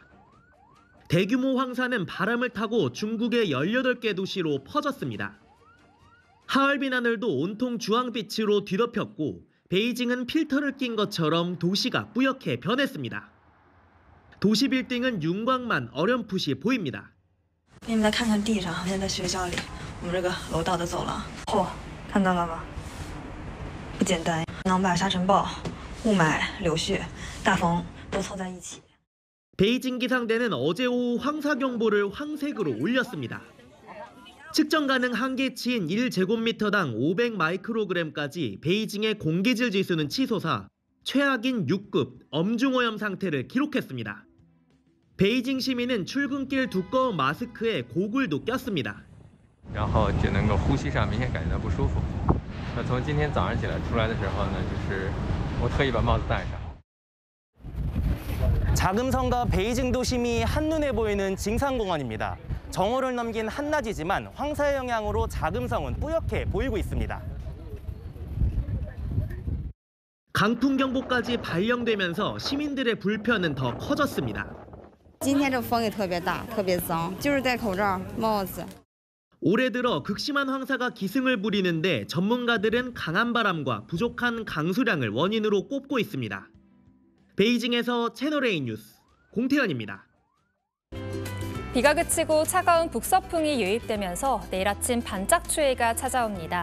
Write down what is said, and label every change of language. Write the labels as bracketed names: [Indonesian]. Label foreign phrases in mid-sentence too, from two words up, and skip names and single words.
[Korean] 대규모 황사는 바람을 타고 중국의 18개 도시로 퍼졌습니다. 하얼빈 하늘도 온통 주황빛으로 뒤덮였고 베이징은 필터를 낀 것처럼 도시가 뿌옇게 변했습니다. 도시 빌딩은 윤곽만 어렴풋이 보입니다. [Chinese] 你们来看看地上，好像在学校里，我们这个楼道的走廊。嚯，看到了吗？不简单，囊把沙尘暴、雾霾、柳絮、大风都凑在一起。 [Korean] 베이징 기상대는 어제 오후 황사경보를 황색으로 올렸습니다. 측정 가능 한계치인 1제곱미터당 500 마이크로그램까지 베이징의 공기질 지수는 치솟아 최악인 6급 엄중오염 상태를 기록했습니다. 베이징 시민은 출근길 두꺼운 마스크에 고글도 꼈습니다. [Chinese] 然后只能够呼吸上明显感觉到不舒服。那从今天早上起来出来的时候呢，就是我特意把帽子戴上。 [Korean] 자금성과 베이징 도심이 한눈에 보이는 징산공원입니다. 정오를 넘긴 한낮이지만 황사의 영향으로 자금성은 뿌옇게 보이고 있습니다. 강풍경보까지 발령되면서 시민들의 불편은 더 커졌습니다. [Chinese] 今天这风也特别大，特别脏，就是戴口罩、帽子。 [Korean] 올해 들어 극심한 황사가 기승을 부리는데 전문가들은 강한 바람과 부족한 강수량을 원인으로 꼽고 있습니다. 베이징에서 채널A 뉴스 공태현입니다. 비가 그치고 차가운 북서풍이 유입되면서 내일 아침 반짝 추위가 찾아옵니다.